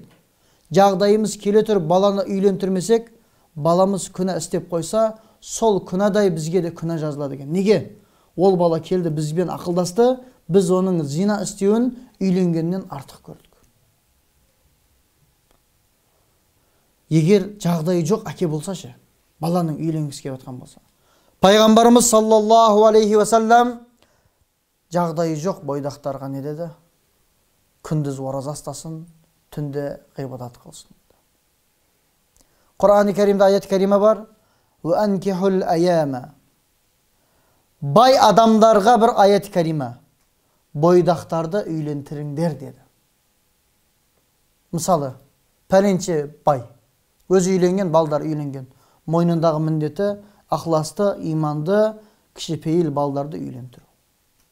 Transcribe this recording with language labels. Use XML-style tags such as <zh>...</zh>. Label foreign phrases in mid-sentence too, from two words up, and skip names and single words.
<kk>Жағдайымыз келе тұрып баланы үйлендірмесек, баламыз күнә істеп қойса, сол күнәдай бізге де күнә жазылады екен. Неге? Ол бала келді бізбен ақылдасты, біз оның зина істеуін үйленгеннен артық көрдік. Егер жағдайы жоқ әке болса ше, баланың үйленгісі келіп жатқан болса. Пайғамбарымыз</kk> <ar>صلى الله عليه وسلم</ar> <kk>жағдайы жоқ бойдақтарға не деді? Күндіз ораза ұстасын, түнде ғибадат қылсын. Құран-ы Кәримде аят кәриме бар.</kk> <ar>وَأَنْكِحُ الْأَيَامَ.</ar> <kk>Бай адамдарға бір аят кәриме. Бойдақтарды үйлентіріңдер деді. Мысалы, пәленше бай. Өзі үйленген, балдар үйленген. Мойнындағы міндеті ақласты, иманды, кішіпейіл балдарды үйлендіру.</kk>